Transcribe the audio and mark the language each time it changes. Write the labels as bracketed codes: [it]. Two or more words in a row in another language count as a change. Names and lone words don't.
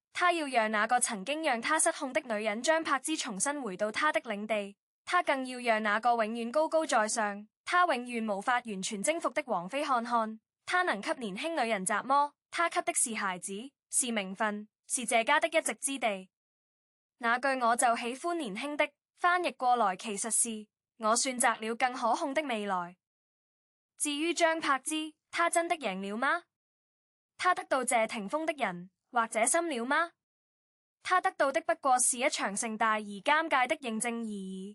[zh] 他要讓那個曾經讓他失控的女人張柏芝重新回到他的領地，他更要讓那個永遠高高在上，他永遠無法完全征服的王菲看看，他能給年輕女人什麼？他給的是孩子，是名分，是這家的一席之地。那句我就喜歡年輕的，翻譯過來其實是我選擇了更可控的未來。至於張柏芝，他真的贏了嗎？他得到謝霆鋒的人或者心了嗎？他得到的不過是一場盛大而尷尬的認證而已。